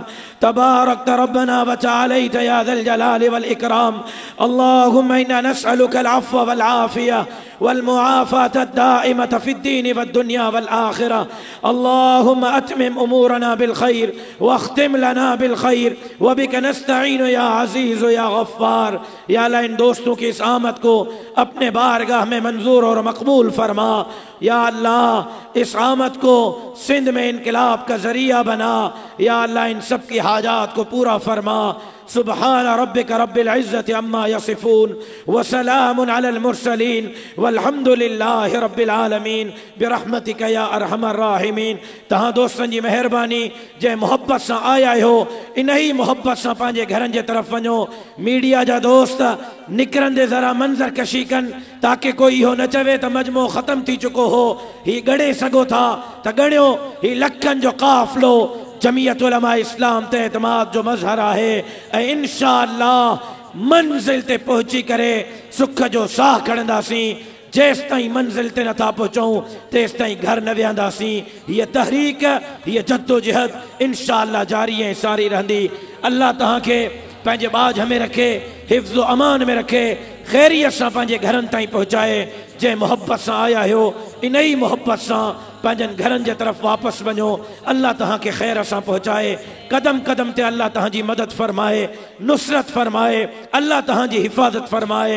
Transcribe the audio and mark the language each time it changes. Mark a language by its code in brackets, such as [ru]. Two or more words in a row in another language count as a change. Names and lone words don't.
[ar] تباركت ربنا وتعاليت يا ذا الجلال والإكرام. اللهم إنا نسألك العفو والعافية والمعافاة الدائمة في الدين والدنيا والآخرة. اللهم أتمم أمورنا بالخير واختم لنا بالخير وبك نستعين يا عزيز يا غفار. [ur] یا اللہ ان دوستوں کی اس آمد کو اپنے بارگاہ میں منظور اور مقبول فرما. یا اللہ اس آمد کو سندھ میں انقلاب کا ذریعہ بنا. یا اللہ ان سب کی حاجات کو پورا فرما. [ar] سبحان ربك رب العزة عما يصفون وسلام على المرسلين والحمد لله رب العالمين برحمتك يا أرحم الراحمين. [sd] तहां दोस्तन जी मेहरबानी जे मोहब्बत से आया हो इन ही मोहब्बत से पंहिंजे घरनि जे तरफ वञो। मीडिया जा दोस्त निकरंदे जरा मंजर कशी कन ताकि कोई इहो न चवे त मजमो ख़त्म थी चुको हो। ही गणे सघो था त गणियो। ही लखनि जो काफ़िलो जमीयत उलमा इस्लाम ते एतमाद जो मज़हर है। इंशाअल्लाह मंजिल ते पहुंची करे सुख जो साह खणंदासीं। जेस ताईं मंजिल ते नथा पहुंचूं तेस ताईं घर न विहंदासीं। ये तहरीक ये जद्दोजहद इंशाअल्लाह जारी ऐं सारी रहंदी। अल्लाह तहां खे पंहिंजे बाझ में रखे, हिफ्ज़ अमान में रखे, खैरियत सां पंहिंजे घरनि ताईं पहुचाए। जंहिं मोहब्बत सां आया हो इन ही मोहब्बत सां पंहिंजनि घरनि जे तरफ़ वापसि वञो। अल्लाह तहां खे ख़ैर सां पहुचाए। कदम कदम ते अल्लाह तहां जी मदद फरमाए, नुसरत फरमाए, अल्लाह तहां जी हिफ़ाज़त फरमाए।